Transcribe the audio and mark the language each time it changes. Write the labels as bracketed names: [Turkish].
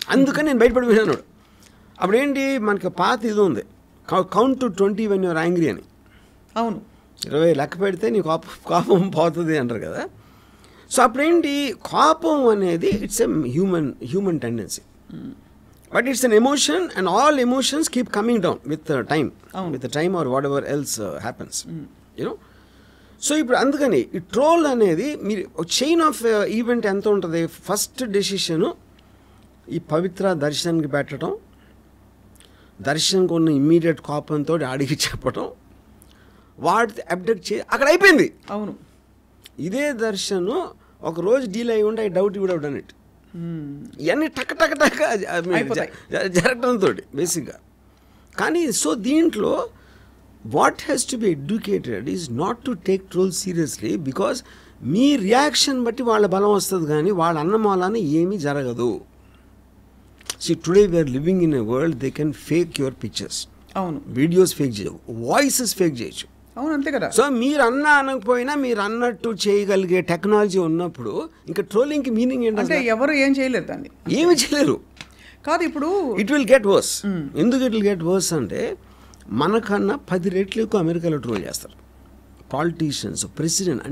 [Telugu] అందుకని నేను బయటపడిపోయినాను. అప్పుడేంటి, మనకి పాత ఇది ఉంది, [English] count to 20 when you are angry [Telugu] అని. అవును, 20 లెక్క పెడితే నీ కోపం పోతుంది అంటారు కదా. సో అప్పుడేంటి, కోపం అనేది [English] It's a human tendency. But it's an emotion, and all emotions keep coming down with time. With the time or whatever else happens. You know? [Telugu] So ఇప్పుడు అందుకని ఈ ట్రోల్ అనేది మీరు చైన్ ఆఫ్ ఈవెంట్ ఎంత ఉంటుంది. ఫస్ట్ డెసిషను ఈ పవిత్ర దర్శన్కి పెట్టడం, దర్శన్కి ఉన్న ఇమ్మీడియట్ కోపంతో ఆడికి చెప్పడం, వాడి అప్డేట్ అక్కడ అయిపోయింది. అవును, ఇదే దర్శను ఒక రోజు డీల్ అయ్యి ఉంటే [English] I doubt would have done it. [Telugu] ఇవన్నీ టక్ టక్ టక్ జరగడంతో బేసిక్గా. కానీ సో దీంట్లో [English] what has to be educated is not to take troll seriously, because [Telugu] మీ reaction బట్టి వాళ్ళ బలం వస్తుంది, కానీ వాళ్ళ అన్నమాలాన ఏమీ జరగదు. [English] See, today we are living in a world they can fake your pictures. [Telugu] అవును, వీడియోస్ ఫేక్ చేయొచ్చు, వాయిసెస్ ఫేక్ చేయొచ్చు. అవును, అంతే కదా. సో మీరు అనకపోయినా మీరు అన్నట్టు చేయగలిగే టెక్నాలజీ ఉన్నప్పుడు ఇంకా ట్రోలింగ్కి మీనింగ్ ఏంటంటే ఎవరు ఏం చేయలేరు, దాన్ని ఏమి చేయలేరు. కాదు, ఇప్పుడు [English] It will get worse. [Telugu] ఎందుకు [English] it will get worse [Telugu] అంటే మనకన్నా 10 రెట్లు ఎక్కువ అమెరికాలో ట్రోల్ చేస్తారు పాలిటీషియన్స్, ప్రెసిడెంట్.